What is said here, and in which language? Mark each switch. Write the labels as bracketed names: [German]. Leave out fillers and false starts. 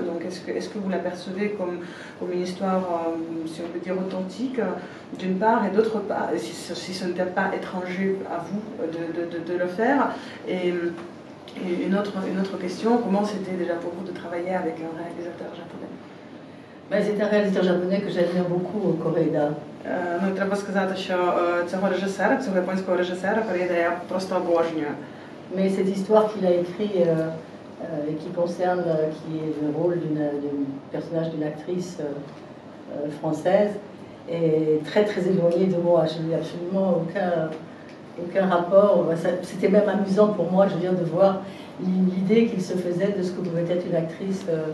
[French] Donc est-ce que vous l'apercevez comme une histoire, si on peut dire, authentique, d'une part, et d'autre part, si ce n'était pas étranger à vous de le faire? Et une autre question, comment c'était déjà pour vous de travailler avec un réalisateur japonais? C'est un réalisateur japonais que j'admire beaucoup, Koreeda. [Ukrainian] Ну, треба сказати, що цього японського режисера Корееда я просто обожнюю. [French] Mais cette histoire qu'il a écrit qui concerne, qui est le rôle du personnage d'une actrice française, est très très éloigné de moi. Je n'ai absolument aucun rapport. C'était même amusant pour moi, je veux dire, de voir l'idée qu'il se faisait de ce que pouvait être une actrice